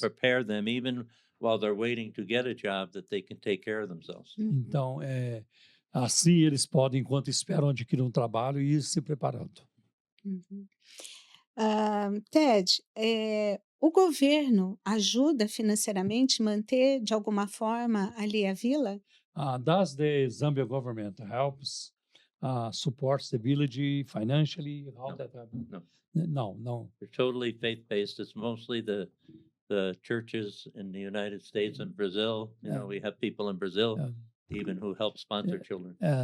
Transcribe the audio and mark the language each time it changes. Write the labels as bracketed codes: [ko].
[en] prepare them, even while they're waiting to get a job, that they can take care of themselves. [pt] Então, assim eles podem, enquanto esperam adquirir um trabalho, ir se preparando. Uhum. Ted, o governo ajuda financeiramente manter de alguma forma ali a vila? [en] Does the Zambia government helps supports the village financially? How No, that happen? no. No, no. They're totally faith-based. It's mostly the churches in the United States and Brazil. You know, we have people in Brazil Uh, even who help sponsor children.